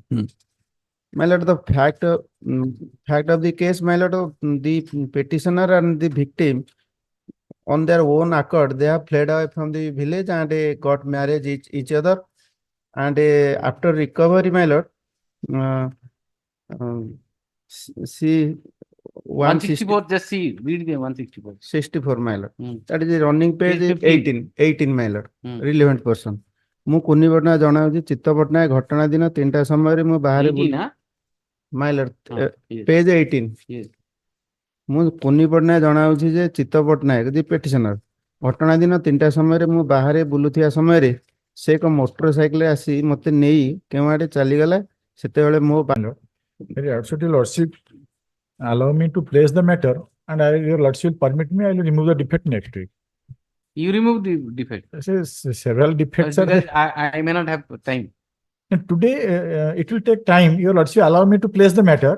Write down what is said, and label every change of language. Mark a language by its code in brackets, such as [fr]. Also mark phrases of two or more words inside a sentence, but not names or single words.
[en] My lord, the fact of the case, my lord, the petitioner and the victim, on their own accord, they have fled away from the village and got married each other. And after recovery, my lord, see 164, just see, read the 164. 64, my lord. That is the running page is 18, my lord. Relevant person. [or] ମୁଁ କୁନି ପଟ୍ଟନାୟକ ଜଣାଉଛି ଚିତ୍ତ ପଟ୍ଟନାୟକ ଘଟଣା ଦିନ 3ଟା ସମୟରେ ମୁଁ ବାହାରେ [en] my lord page 18 [or] ମୁଁ କୁନି ପଟ୍ଟନାୟକ ଜଣାଉଛି ଯେ ଚିତ୍ତ ପଟ୍ଟନାୟକ [en] the petitioner [or] ଘଟଣା ଦିନ 3ଟା ସମୟରେ ମୁଁ ବାହାରେ ବୁଲୁଥିବା ସମୟରେ ସେ ଏକ ମୋଟର ସାଇକେଲ ଆସି ମୋତେ ନେଇ କେଉଁ ଆଡ଼େ ଚାଲିଗଲା ସେତେବେଳେ ମୋ [en] Lordship, allow me to place the matter, and your lordship will permit me, I will remove the defect next week. You remove the defect. Several defects are because there. I may not have time. And today, it will take time. Your lordship allow me to place the matter.